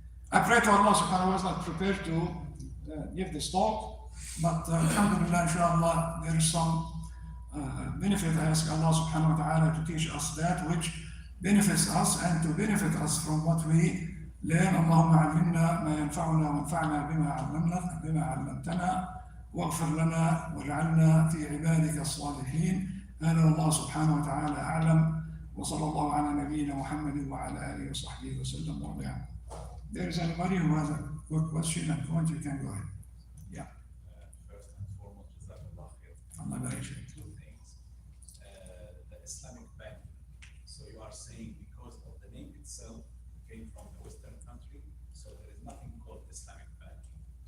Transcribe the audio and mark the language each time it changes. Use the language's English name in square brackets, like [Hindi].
[English] I pray to Allah subhanahu wa ta'ala. I was not prepared to give this talk, but alhamdulillah, inshallah, there is some benefit. I ask Allah subhanahu wa ta'ala to teach us that which benefits us and to benefit us from what we learn. [Arabic] اللهم علمنا ما ينفعنا وانفعنا بما علمتنا واغفر لنا واجعلنا في عبادك الصالحين. هذا والله سبحانه وتعالى أعلم وصلى الله على نبينا محمد وعلى آله وصحبه وسلم ورضي. [English] There is anybody who has a good question and point, you can go ahead. Yeah. First and foremost, Jazakallah khair. [Arabic] Allah barik fik. [English] Two things. The Islamic bank. So you are saying because of the name itself came from the Western country, so there is nothing called Islamic banking.